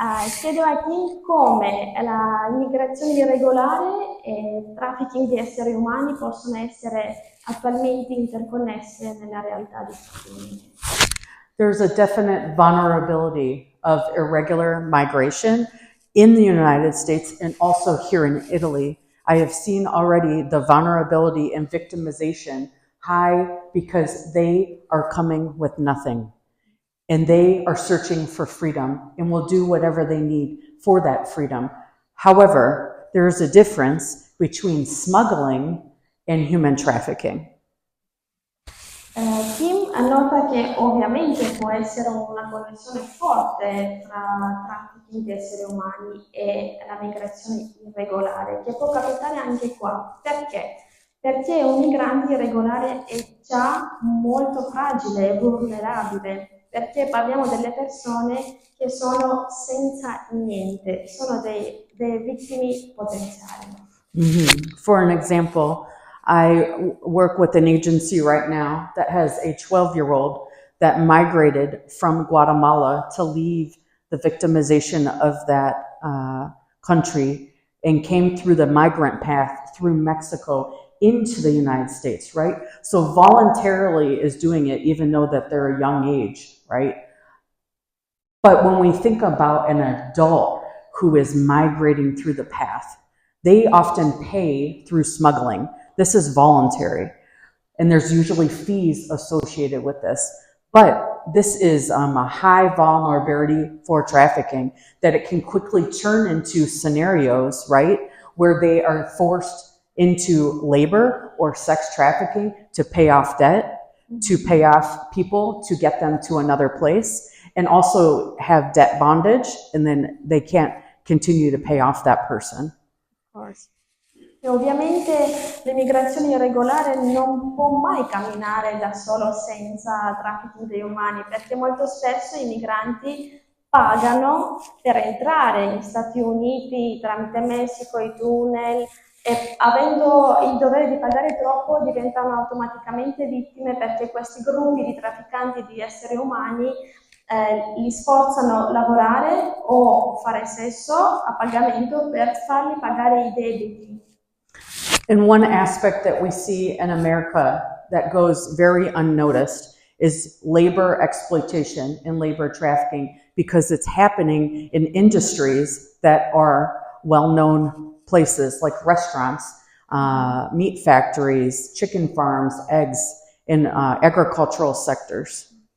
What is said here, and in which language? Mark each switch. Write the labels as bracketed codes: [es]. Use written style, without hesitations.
[it] chiedo a Kim come la immigrazione irregolare e il trafficking di esseri umani possono essere attualmente interconnesse nella realtà di tutti. [en] There's a definite vulnerability of irregular migration in the United States and also here in Italy. I have seen already the vulnerability and victimization high because they are coming with nothing. And they are searching for freedom and will do whatever they need for that freedom. However, there is a difference between smuggling and human trafficking. [it] Kim nota che ovviamente può essere una connessione forte tra trafficking di esseri umani e la migrazione irregolare, che può capitare anche qua. Perché? Perché un migrante irregolare è già molto fragile e vulnerabile. Perché parliamo delle persone che sono senza niente, sono dei vittime potenziali. [en] For an example, I work with an agency right now that has a 12-year-old that migrated from Guatemala to leave the victimization of that country and came through the migrant path through Mexico into the United States, right? So voluntarily is doing it even though that they're a young age, right? But when we think about an adult who is migrating through the path, they often pay through smuggling. This is voluntary, and there's usually fees associated with this. But this is a high vulnerability for trafficking, that it can quickly turn into scenarios, right, where they are forced into labor or sex trafficking to pay off debt, to pay off people to get them to another place, and also have debt bondage, and then they can't continue to pay off that person. Of course. [it] E ovviamente l'immigrazione irregolare non può mai camminare da solo senza traffico degli umani, perché molto spesso i migranti pagano per entrare negli Stati Uniti tramite Messico, i tunnel, e avendo il dovere di pagare troppo diventano automaticamente vittime, perché questi gruppi di trafficanti di esseri umani li sforzano a lavorare o fare sesso a pagamento per fargli pagare i debiti. [en] And one aspect that we see in America that goes very unnoticed is labor exploitation and labor trafficking, because it's happening in industries that are well-known places like restaurants, meat factories, chicken farms, eggs, in agricultural sectors.